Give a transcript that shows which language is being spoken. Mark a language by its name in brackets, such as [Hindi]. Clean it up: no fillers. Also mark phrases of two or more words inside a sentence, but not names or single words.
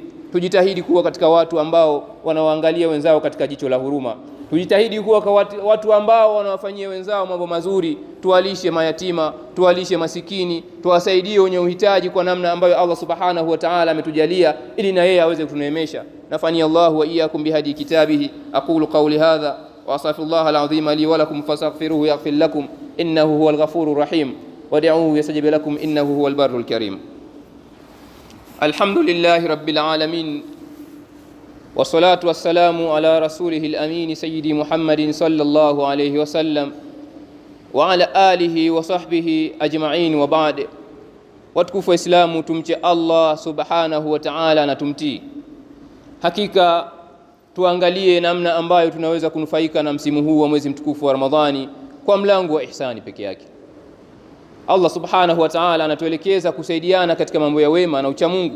[Swahili] Tujitahidi kuwa katika watu ambao wanawaangalia wenzao katika jicho la huruma. Tujitahidi kuwa kwa watu ambao wanawafanyia wenzao mambo mazuri. Tuwalishe mayatima, tuwalishe masikini, tuwasaidie wenye uhitaji kwa namna ambayo Allah [Arabic] سبحانه وتعالى [Swahili] ametujalia, ili na yeye aweze kutuneemesha. [Arabic] نفعني الله وإياكم بهدي كتابه. أقول قولي هذا وأستغفر الله العظيم لي ولكم فاستغفروه يغفر لكم إنه هو الغفور الرحيم. ودعوه يستجب لكم إنه هو البر الكريم. الحمد لله رب العالمين، والصلاة والسلام على رسوله الأمين سيدي محمد صلى الله عليه وسلم وعلى آله وصحبه أجمعين. وبعد، [Swahili] watukufu Islamu, tumche Allah [Arabic] سبحانه وتعالى [Swahili] na tumtii. Hakika tuangalie namna ambayo tunaweza kunufaika na msimu huu wa mwezi mtukufu wa Ramadhani kwa mlango wa ihsani peke yake. Allah [Arabic] سبحانه وتعالى [Swahili] anatuelekeza kusaidiana katika mambo ya wema na ucha Mungu.